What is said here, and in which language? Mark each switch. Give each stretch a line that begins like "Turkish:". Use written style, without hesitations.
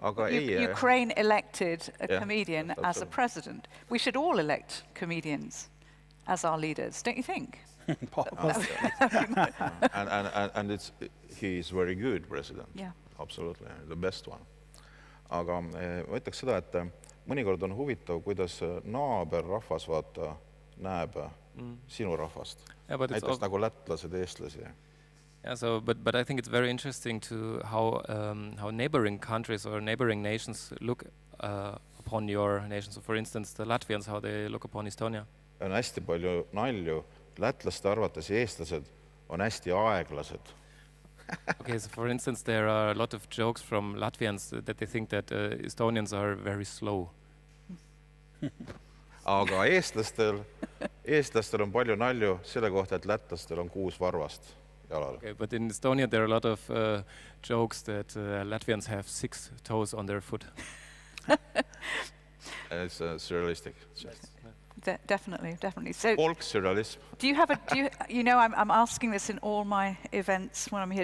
English: Ukraine elected a comedian as a president. We should all elect comedians as our leaders, don't you think? And he is very good president. Yeah. Absolutely, the best one.
Estonian: Aga ma ütleks seda, et mõnikord on huvitav, kuidas naaberrahvas näeb sinu rahvast. Näiteks nagu lätlased, eestlasi.
English: Yeah, so, but I think it's very interesting to how neighboring countries or neighboring nations look upon your nation. So, for instance, the Latvians, how they look upon Estonia.
Estonian: On hästi palju nalju. Lätlaste arvates eestlased on hästi aeglased.
English: Okay, so for instance, there are a lot of jokes from Latvians that they think that Estonians are very slow.
Estonian: Aga eestlastel on palju nalju selle kohta, et lätlastel on 6 varvast jalal.
English: Okay, but in Estonia there are a lot of jokes that Latvians have 6 toes on their foot. It's surrealistic. Definitely. So, folk surrealism. Do you have I'm asking this in all my events when I'm here.